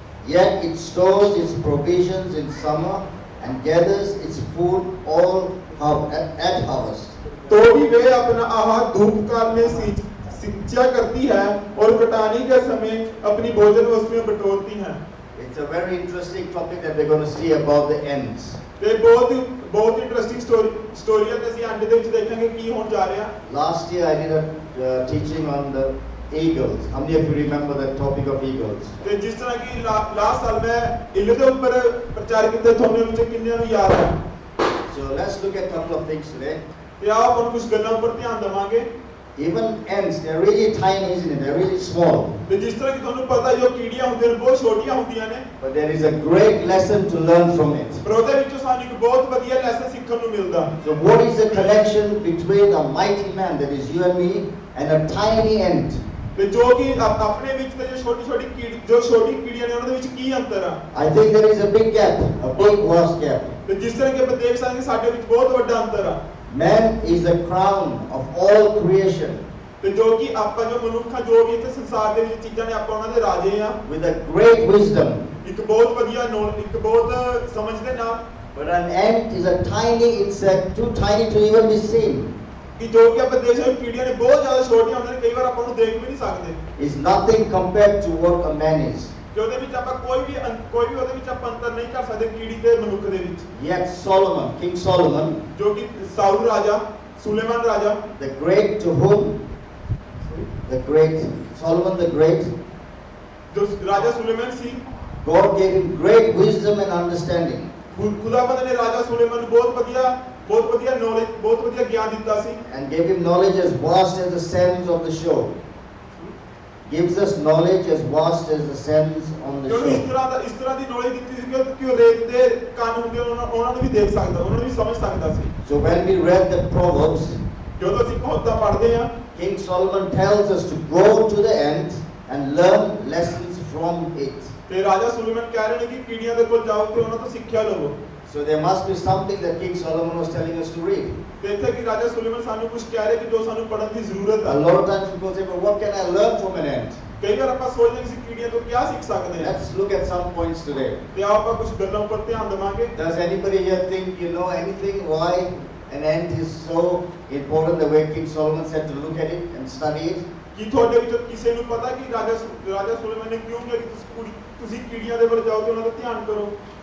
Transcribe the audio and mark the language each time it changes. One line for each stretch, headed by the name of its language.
English: Yet it stores its provisions in summer and gathers its food all at harvest.
Hindi: तो भी वे अपना आहार धूप काल में सिंचा करती है और कटानी के समय अपनी भोजन वस्तुएं बटोरती हैं.
English: It's a very interesting topic that we're going to see about the ends.
Punjabi: ਤੇ ਬਹੁਤ ਇੰਟਰਸਟਿੰਗ ਸਟੋਰੀ ਹੈ ਤੇ ਅਸੀਂ ਅੰਤ ਦੇ ਵਿੱਚ ਦੇਖਾਂਗੇ ਕੀ ਹੋਣ ਜਾ ਰਿਹਾ.
English: Last year I did a teaching on the eagles. How many of you remember the topic of eagles?
Punjabi: ਤੇ ਜਿਸ ਤਰ੍ਹਾਂ ਕਿ ਲਾਸਟ ਸਾਲ ਮੈਂ ਇੱਲ ਦੇ ਉੱਪਰ ਪ੍ਰਚਾਰ ਕੀਤਾ, ਤੁਹਾਨੂੰ ਵਿੱਚ ਕਿੰਨਿਆਂ ਨੂੰ ਯਾਦ ਹੈ?
English: So let's look at a couple of things today.
Punjabi: ਤੇ ਆਓ ਆਪਾਂ ਕੁਝ ਗੱਲਾਂ ਉੱਪਰ ਧਿਆਨ ਦੇਵਾਂਗੇ.
English: Even ants, they're really tiny, isn't it? They're really small.
Punjabi: ਤੇ ਜਿਸ ਤਰ੍ਹਾਂ ਕਿ ਤੁਹਾਨੂੰ ਪਤਾ ਜੋ ਕੀੜੀਆਂ ਹੁੰਦੀਆਂ ਨੇ ਬਹੁਤ ਛੋਟੀਆਂ ਹੁੰਦੀਆਂ ਨੇ,
English: But there is a great lesson to learn from it.
Punjabi: ਪਰ ਉਹਦੇ ਵਿੱਚੋਂ ਸਾਨੂੰ ਇੱਕ ਬਹੁਤ ਵਧੀਆ ਲੈਸਨ ਸਿੱਖਣ ਨੂੰ ਮਿਲਦਾ.
English: So what is the connection between a mighty man, that is you and me, and a tiny ant?
Punjabi: ਤੇ ਜੋ ਕਿ ਆਪਣੇ ਵਿੱਚ ਤੇ ਜੋ ਛੋਟੀ ਕੀੜੀਆਂ ਨੇ ਉਹਨਾਂ ਦੇ ਵਿੱਚ ਕੀ ਅੰਤਰ ਆ?
English: I think there is a big gap, a big vast gap.
Punjabi: ਤੇ ਜਿਸ ਤਰ੍ਹਾਂ ਕਿ ਆਪਾਂ ਦੇਖ ਸਕਦੇ ਹਾਂ ਸਾਡੇ ਵਿੱਚ ਬਹੁਤ ਵੱਡਾ ਅੰਤਰ ਆ.
English: Man is the crown of all creation,
Punjabi: ਤੇ ਜੋ ਕਿ ਆਪਾਂ ਜੋ ਮਨੁੱਖ ਆ, ਜੋ ਵੀ ਇੱਥੇ ਸੰਸਾਰ ਦੇ ਵਿੱਚ ਚੀਜ਼ਾਂ ਨੇ, ਆਪਾਂ ਉਹਨਾਂ ਦੇ ਰਾਜੇ ਆ.
English: with a great wisdom.
Punjabi: ਇੱਕ ਬਹੁਤ ਵਧੀਆ ਇੱਕ ਬਹੁਤ ਸਮਝ ਦੇ ਨਾਲ.
English: But an ant is a tiny insect, too tiny to even be seen.
Punjabi: ਕਿ ਜੋ ਕਿ ਆਪਾਂ ਦੇਖ ਸਕਦੇ ਕੀੜੀਆਂ ਨੇ ਬਹੁਤ ਜ਼ਿਆਦਾ ਛੋਟੀਆਂ ਹੁੰਦੀਆਂ ਨੇ, ਕਈ ਵਾਰ ਆਪਾਂ ਨੂੰ ਦੇਖ ਵੀ ਨਹੀਂ ਸਕਦੇ.
English: Is nothing compared to what a man is.
Punjabi: ਕਿ ਉਹਦੇ ਵਿੱਚ ਆਪਾਂ ਕੋਈ ਵੀ ਉਹਦੇ ਵਿੱਚ ਆਪਾਂ ਅੰਤਰ ਨਹੀਂ ਕਰ ਸਕਦੇ ਕੀੜੀ ਤੇ ਮਨੁੱਖ ਦੇ ਵਿੱਚ.
English: Yet Solomon, King Solomon,
Punjabi: ਜੋ ਕਿ ਸਾਊਲ ਰਾਜਾ, ਸੁਲੇਮਾਨ ਰਾਜਾ,
English: the great, to whom the great Solomon the great,
Punjabi: ਜੋ ਰਾਜਾ ਸੁਲੇਮਾਨ ਸੀ,
English: God gave him great wisdom and understanding.
Punjabi: ਖੁਦਾਵੰਦ ਨੇ ਰਾਜਾ ਸੁਲੇਮਾਨ ਨੂੰ ਬਹੁਤ ਵਧੀਆ ਨੌਲੇਜ, ਬਹੁਤ ਵਧੀਆ ਗਿਆਨ ਦਿੱਤਾ ਸੀ.
English: And gave him knowledge as vast as the sands of the shore. Gives us knowledge as vast as the sands on the
Punjabi: ਕਿਉਂਕਿ
English: shore.
Punjabi: ਇਸ ਤਰ੍ਹਾਂ ਦੀ ਨੌਲੇਜ ਦਿੱਤੀ ਸੀ ਕਿ ਉਹ ਰੇਤ ਦੇ ਕੰਨ ਹੁੰਦੇ ਉਹਨਾਂ ਨੂੰ ਵੀ ਦੇਖ ਸਕਦਾ, ਉਹਨਾਂ ਨੂੰ ਵੀ ਸਮਝ ਸਕਦਾ ਸੀ.
English: So when we read the Proverbs,
Punjabi: ਜਦੋਂ ਅਸੀਂ ਕਹਾਵਤਾਂ ਪੜ੍ਹਦੇ ਹਾਂ,
English: King Solomon tells us to go to the end and learn lessons from it.
Punjabi: ਤੇ ਰਾਜਾ ਸੁਲੇਮਾਨ ਕਹਿ ਰਹੇ ਨੇ ਕਿ ਕੀੜੀਆਂ ਦੇ ਕੋਲ ਜਾਓ ਤੇ ਉਹਨਾਂ ਤੋਂ ਸਿੱਖਿਆ ਲਵੋ.
English: So there must be something that King Solomon was telling us to read.
Punjabi: ਤੇ ਇੱਥੇ ਕਿ ਰਾਜਾ ਸੁਲੇਮਾਨ ਸਾਨੂੰ ਕੁਝ ਕਹਿ ਰਹੇ ਕਿ ਜੋ ਸਾਨੂੰ ਪੜ੍ਹਨ ਦੀ ਜ਼ਰੂਰਤ
English: A
Punjabi: ਹੈ.
English: lot of times people say, but what can I learn from an ant?
Punjabi: ਕਈ ਵਾਰ ਆਪਾਂ ਸੋਚਦੇ ਹਾਂ ਕਿ ਅਸੀਂ ਕੀੜੀਆਂ ਤੋਂ ਕੀ ਸਿੱਖ ਸਕਦੇ ਹਾਂ.
English: Let's look at some points today.
Punjabi: ਤੇ ਆਓ ਆਪਾਂ ਕੁਝ ਗੱਲਾਂ ਉੱਪਰ ਧਿਆਨ ਦੇਵਾਂਗੇ.
English: Does anybody here think you know anything why an ant is so important, the way King Solomon said to look at it and study it?
Punjabi: ਕੀ ਤੁਹਾਡੇ ਵਿੱਚੋਂ ਕਿਸੇ ਨੂੰ ਪਤਾ ਕਿ ਰਾਜਾ ਸੁਲੇਮਾਨ ਨੇ ਕਿਉਂ ਕਿਹਾ ਕਿ ਤੁਸੀਂ ਕੀੜੀਆਂ ਦੇ ਵੱਲ ਜਾਓ ਤੇ ਉਹਨਾਂ ਦਾ ਧਿਆਨ ਕਰੋ?